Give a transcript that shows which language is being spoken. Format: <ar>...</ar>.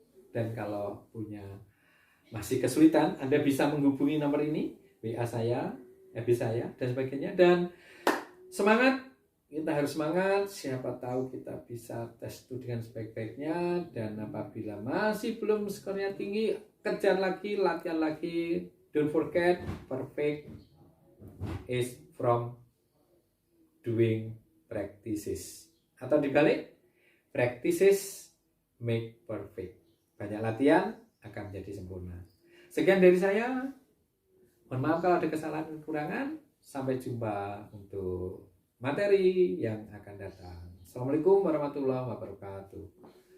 <id>Dan kalau punya masih kesulitan, Anda bisa menghubungi nomor ini, WA saya, FB saya, dan sebagainya. Dan semangat, kita harus semangat. Siapa tahu kita bisa tes itu dengan sebaik-baiknya. Dan apabila masih belum skornya tinggi, kejar lagi, latihan lagi.</id> <en>Don't forget, perfect is from doing practices.</en> <id>Atau dibalik,</id> <en>practices make perfect.</en> <id>Banyak latihan akan menjadi sempurna. Sekian dari saya. Mohon maaf kalau ada kesalahan dan kekurangan. Sampai jumpa untuk materi yang akan datang.</id> <ar>Assalamualaikum warahmatullahi wabarakatuh.</ar>